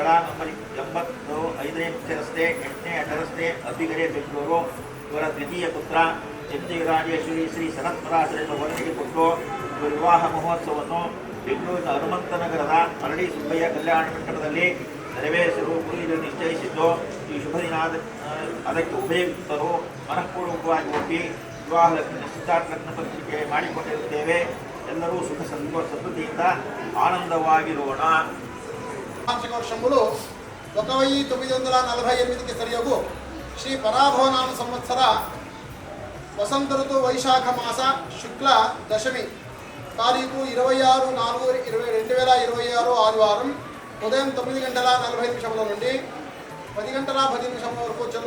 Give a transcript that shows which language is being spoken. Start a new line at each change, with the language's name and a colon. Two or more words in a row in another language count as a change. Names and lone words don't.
Kannada: ನಂಬರ್ 85ನೇ ಮುಖ್ಯ ರಸ್ತೆ 8ನೇ ಅಡ್ಡ ರಸ್ತೆ ಅಬ್ಬಿಗೆರೆ ಬೆಂಗಳೂರು ಇವರ ದ್ವಿತೀಯ ಪುತ್ರ ಚಿರಂಜೀವಿ ಶ್ರೀ ಸನತ್ಪರಾಶರ ಎಂಬ ವರದಿಗೆ ಕೊಟ್ಟು ಇವರ ವಿವಾಹ ಮಹೋತ್ಸವವನ್ನು ಬೆಂಗಳೂರಿನ ಹನುಮಂತನಗರದ ಮರಳಿ ಸುಬ್ಬಯ್ಯ ಕಲ್ಯಾಣ ಮಂಟಪದಲ್ಲಿ ನೆರವೇರಿಸಲು ಗುರುಹಿರಿಯರು ನಿಶ್ಚಯಿಸಿದ್ದು ಈ ಶುಭ ದಿನ ಅದಕ್ಕೆ ಉಭಯರು ಮನಃಪೂರ್ವಕವಾಗಿ ಒಪ್ಪಿ ವಿವಾಹ ಲಗ್ನ ನಿಶ್ಚಿತಾರ್ಥ ಲಗ್ನ ಪತ್ರಿಕೆ ಮಾಡಿಕೊಂಡಿರುತ್ತೇವೆ. ಎಲ್ಲರೂ ಸುಖ ಸಮೃದ್ಧಿಯಿಂದ ಆನಂದವಾಗಿರೋಣ.
Telugu: వార్షిక వర్షములు 1948కి సరియగు శ్రీ పరాభవనామ సంవత్సర వసంత ఋతు వైశాఖ మాస శుక్ల దశమి తారీఖు 26/4/2026 ఆదివారం ఉదయం 9:40 నుండి 10:10 వరకు చెల్లు